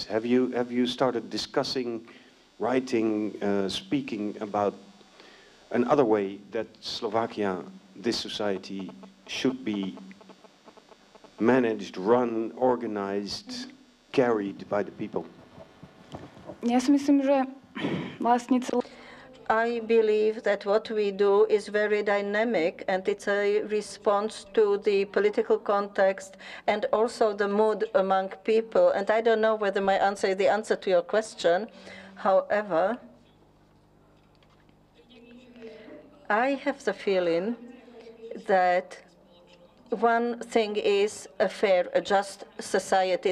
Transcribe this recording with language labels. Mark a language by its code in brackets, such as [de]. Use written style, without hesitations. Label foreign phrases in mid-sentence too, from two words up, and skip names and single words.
[en] Have you started discussing, writing, speaking about another way that Slovakia, this society, should be managed, run, organized, carried by the people? [sk] Ja si myslím, že vlastne [en] I believe that what we do is very dynamic, and it's a response to the political context and also the mood among people. And I don't know whether my answer is the answer to your question. However, I have the feeling that one thing is a fair, a just society.